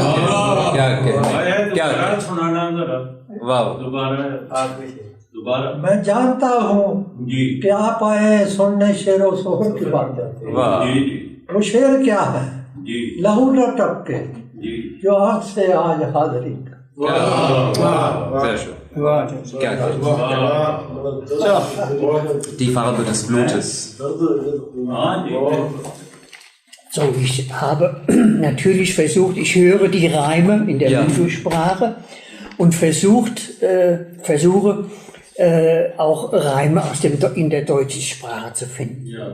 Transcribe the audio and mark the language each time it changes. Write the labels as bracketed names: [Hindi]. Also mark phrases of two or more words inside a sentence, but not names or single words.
[Urdu] میں جانتا ہوں کہ آپ آئے سننے شعر و سخن کی باتیں. وہ شعر کیا ہے؟ لہو نہ ٹپکے جو آنکھ سے آج حاضر نہیں. [German] Sehr schön. Gerne. Die Farbe des Blutes. So, ich habe natürlich versucht, ich höre die Reime in der Hindu-Sprache und versuche auch Reime in der deutschen Sprache zu finden.